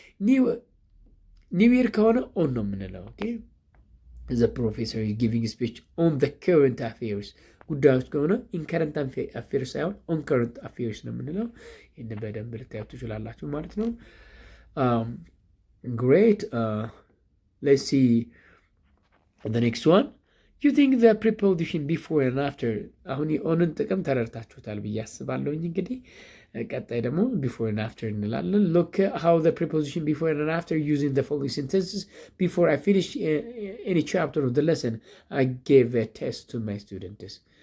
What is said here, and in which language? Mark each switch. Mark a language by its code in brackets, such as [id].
[en] New Year [am] ከሆነ [en] on [am] ነው የምንለው። [en] Okay, the professor is giving a speech on the current affairs. [am] ጉዳዮች ከሆነ [en] in current affairs [am] ሳይሆን [en] on current affairs [am] ነው የምንለው። ይህን በደንብ ልታዩት ትችላላችሁ ማለት ነው። [en] Great. Let's see the next one. You think the preposition before and after [am] አሁን ኦንን ጥቅም ተረድታችሁታል ብዬ አስባለሁኝ። እንግዲህ ቀጣይ ደግሞ [en] before and after [am] እንላለን። [en] Look how the preposition before and after using the following sentences. Before I finish any chapter of the lesson, I gave a test to my students.